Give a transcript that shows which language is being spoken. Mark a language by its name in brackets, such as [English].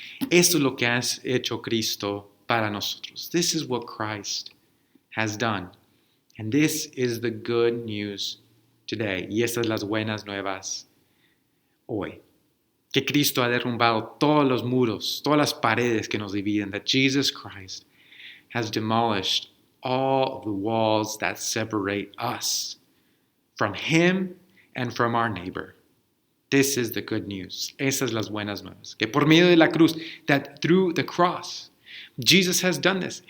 [Spanish] Esto es lo que ha hecho Cristo para nosotros. [English] This is what Christ has done. And this is the good news today. [Spanish] Y estas las buenas nuevas hoy. Que Cristo ha derrumbado todos los muros, todas las paredes que nos dividen. [English] That Jesus Christ has demolished all the walls that separate us from Him and from our neighbor. This is the good news. [Spanish] Esas las buenas nuevas. Que por medio de la cruz, [English] that through the cross, Jesus has done this.